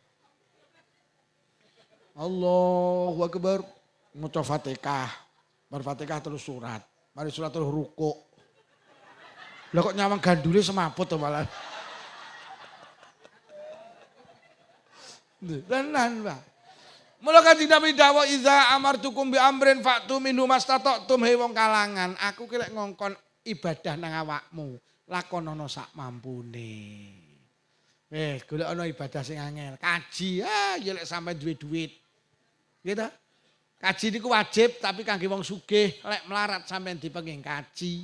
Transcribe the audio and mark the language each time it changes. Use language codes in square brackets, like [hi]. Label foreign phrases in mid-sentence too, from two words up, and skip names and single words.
[ar] الله أكبر. [jv] Maca Fatihah. Bar Fatihah terus surat. Mari surat terus rukuk. Lah kok nyawang gandule semaput to malah. Tenan, Pak. Mula kanjeng Nabi dawuh [ar] إذا أمرتكم بأمر فأتوا منه ما استطعتم [jv] he wong kalangan. Aku ki lek ngongkon ibadah nang awakmu, lakonono sak mampune. Golekno ibadah sing angel. Kaji ya lek sampe duwe duit. Gitu. Kaji niku wajib tapi kangge wong sugih, lek melarat sampean dipenging kaji.